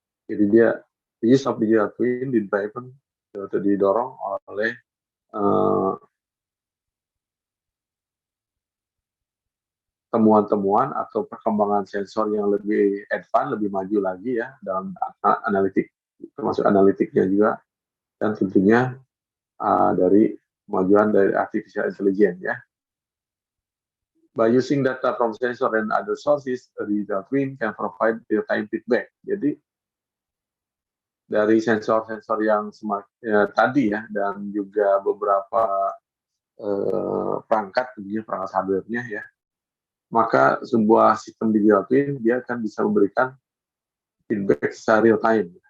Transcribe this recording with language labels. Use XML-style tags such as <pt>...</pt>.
<id>Jadi dia</id> <en>use of digital twin</en> <id>didorong oleh temuan-temuan atau perkembangan sensor yang lebih advance, lebih maju lagi ya dalam analitik, termasuk analitiknya juga, dan tentunya dari kemajuan dari artificial intelligence ya.</id> <en>By using data from sensor and other sources, the digital twin can provide real-time feedback.</en> <id>Jadi dari sensor-sensor yang tadi ya, dan juga beberapa perangkat, tentunya perangkat hardware-nya ya, maka sebuah sistem digital twin dia akan bisa memberikan feedback secara real time.</id>